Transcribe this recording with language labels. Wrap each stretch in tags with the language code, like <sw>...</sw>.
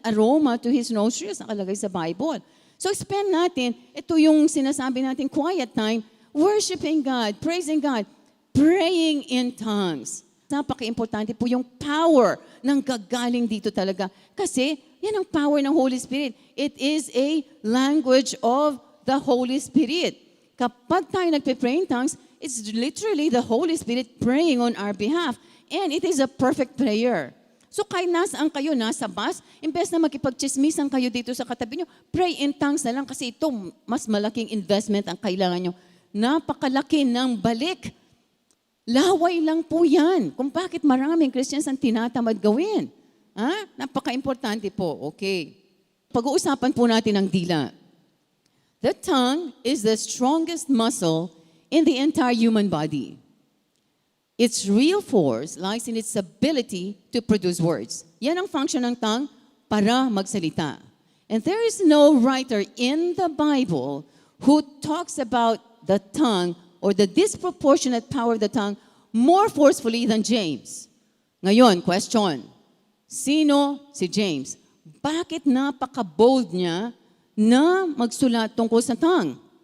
<en>Aroma to His nostrils,</en> <tl>nakalagay sa Bible.</tl> <en>So, spend natin,</en> <tl>ito yung sinasabi natin,</tl> <en>quiet time, worshiping God, praising God, praying in tongues.</en> <tl>Napaka-importante po yung power ng gagaling dito talaga. Kasi, yan ang power ng Holy Spirit.</tl> <en>It is a language of the Holy Spirit.</en> <tl>Kapag tayo nagpe-pray</tl> <en>in tongues, it's literally the Holy Spirit praying on our behalf. And it is a perfect prayer.</en> <tl>So kahit nasaan kayo, nasa bus, imbes na makipag-chismisan kayo dito sa katabi nyo,</tl> <en>pray in tongues</en> <tl>na lang kasi ito mas malaking investment ang kailangan nyo. Napakalaki ng balik. Laway lang po yan. Kung bakit maraming Christians ang tinatamad gawin. Napaka-importante po. Okay. Pag-uusapan po natin ang dila.</tl> <en>The tongue is the strongest muscle in the entire human body. Its real force lies in its ability to produce words.</en> <tl>Yan ang function ng tongue para magsalita.</tl> <en>And there is no writer in the Bible who talks about the tongue or the disproportionate power of the tongue more forcefully than James.</en> <tl>Ngayon, question. Sino si James? Bakit napaka-bold niya na magsulat tungkol sa tongue?</tl>